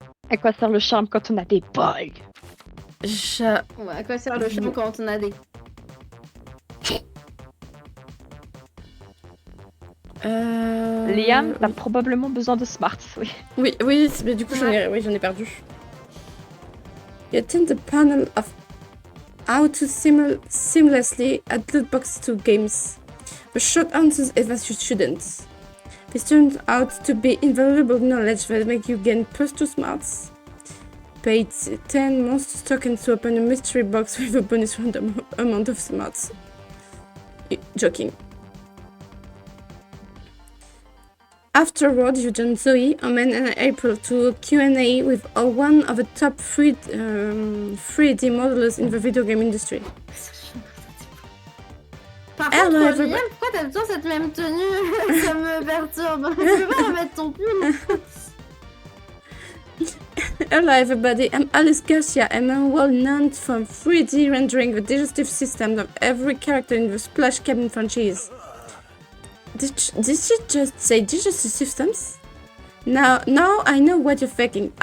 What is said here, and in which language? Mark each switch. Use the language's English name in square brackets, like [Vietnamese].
[French] À quoi sert le charme quand on a des balles? Ouais, à quoi sert le charme quand on a des... Liam, t'as oui. probablement besoin de smarts, oui. Oui, mais du coup j'en ai perdu. [English] You attend the panel of how to seamlessly add loot boxes to games. The short answer is that you shouldn't. This turns out to be invaluable knowledge that make you gain +2 smarts. Pay 10 monster tokens to open a mystery box with a bonus random amount of smarts. Joking. Afterward, you join Zoe, Omen, and April to a Q&A with one of the top 3D modelers in the video game industry. [French] Par [English] Hello, [French] contre, [English] everybody. [French] Liam, pourquoi t'as toujours cette même tenue? Ça me perturbe. Tu peux pas remettre ton pull? [English] Hello everybody, I'm Alice Garcia and I'm well known for 3D rendering the digestive systems of every character in the Splash Cabin franchise. Did she just say digestive systems? Now I know what you're thinking.